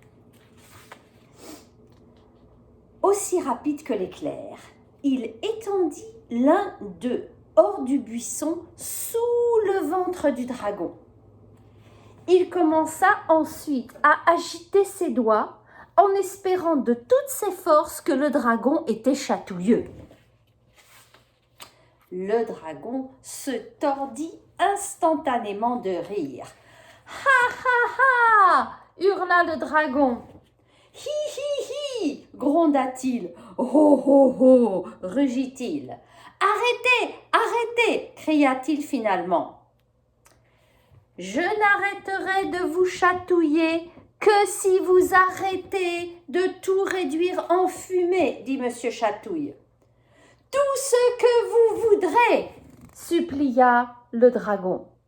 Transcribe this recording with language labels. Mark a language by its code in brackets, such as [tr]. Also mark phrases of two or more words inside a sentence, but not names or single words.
[fr] Aussi rapide que l'éclair, il étendit l'un d'eux hors du buisson sous le ventre du dragon. Il commença ensuite à agiter ses doigts en espérant de toutes ses forces que le dragon était chatouilleux. Le dragon se tordit instantanément de rire. « Ha ha ha !» hurla le dragon. « Hi hi hi !» gronda-t-il. « Ho ho ho !» rugit-il. « Arrêtez, arrêtez !» cria-t-il finalement. « Je n'arrêterai de vous chatouiller que si vous arrêtez de tout réduire en fumée, dit Monsieur Chatouille. Tout ce que vous voudrez, supplia le dragon.